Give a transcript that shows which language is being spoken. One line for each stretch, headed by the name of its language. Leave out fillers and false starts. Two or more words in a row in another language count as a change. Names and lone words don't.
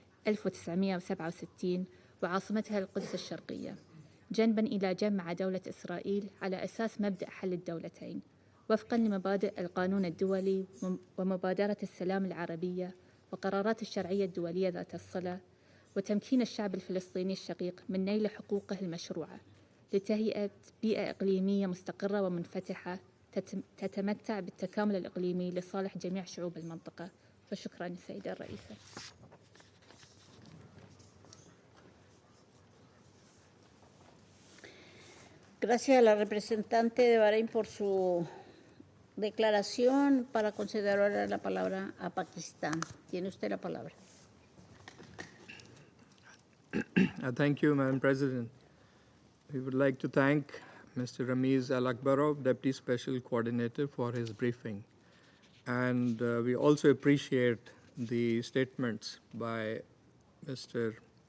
Arabic: 1967 وعاصمتها القدس الشرقية، جنباً إلى جنب مع دولة إسرائيل على أساس مبدأ حل الدولتين وفقاً لمبادئ القانون الدولي ومبادرة السلام العربية وقرارات الشرعية الدولية ذات الصلة، وتمكين الشعب الفلسطيني الشقيق من نيل حقوقه المشروعة لتهيئة بيئة إقليمية مستقرة ومنفتحة تتمتع بالتكامل الإقليمي لصالح جميع شعوب المنطقة. وشكراً السيدة الرئيسة.
Spanish: Gracias a la representante de Bahrein por su declaración. Para conceder ahora la palabra a Pakistán. Tiene usted la palabra.
English: Thank you, Madam President. We would like to thank Mr. Ramiz Al-Akbarov, Deputy Special Coordinator, for his briefing. And we also appreciate the statements by Mr.